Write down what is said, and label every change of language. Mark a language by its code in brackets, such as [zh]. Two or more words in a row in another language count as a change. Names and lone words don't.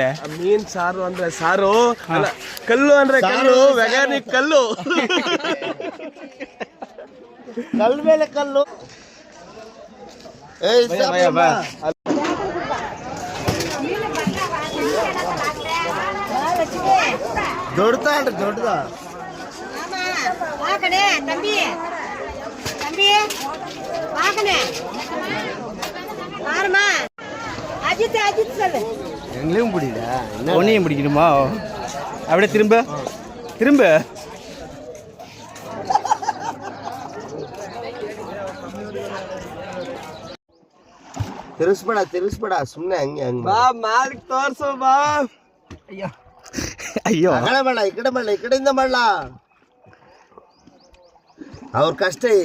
[kn] ಮೀನ್ ಸಾರು ಅಂದ್ರೆ ಸಾರು ಅಲ್ಲ, ಕಲ್ಲು ಅಂದ್ರೆ ಕಲ್ಲು, ವೆಗಾನಿಕ್ ಕಲ್ಲು. ಕಲ್ಲು ಮೇಲೆ ಕಲ್ಲು ದೊಡ್ಡದ ಅಲ್ರಿ ದೊಡ್ಡದ [ta] தம்பி தம்பி வாங்கனே பாருமா அஜித் அஜித் சொல்லு எங்களையும் பிடிடா ஒன்னையும் பிடிக்கணுமா அப்படியே திரும்ப திரும்ப [kn] ತಿರ್ಸ್ಬೇಡ ಸುಮ್ನೆ ಹಂಗೆ ಹಂಗೆ ಬಾ ಮಾರ್ಕ್ ತೋರ್ಸು ಬಾ. ಅಯ್ಯೋ ಆ ಕಡೆ ಮಾಡಲ ಈ ಕಡೆ ಮಾಡಲ ಈ ಕಡೆಯಿಂದ ಮಾಡಲ ಅವ್ರ ಕಷ್ಟ